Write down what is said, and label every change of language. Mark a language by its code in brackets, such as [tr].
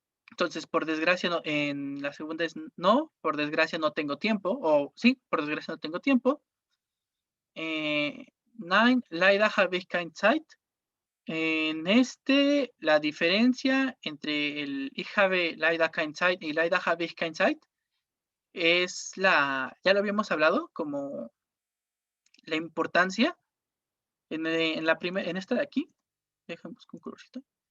[es] Entonces, por desgracia, no, en la segunda es no, por desgracia no tengo tiempo, o sí, por desgracia no tengo tiempo. [de] Nein, leider habe ich keine Zeit. [es] En la diferencia entre el [de] ich habe leider keine Zeit [es] y [de] leider habe ich keine Zeit [es] es ya lo habíamos hablado, como la importancia en esta de aquí. Dejamos con colorcito.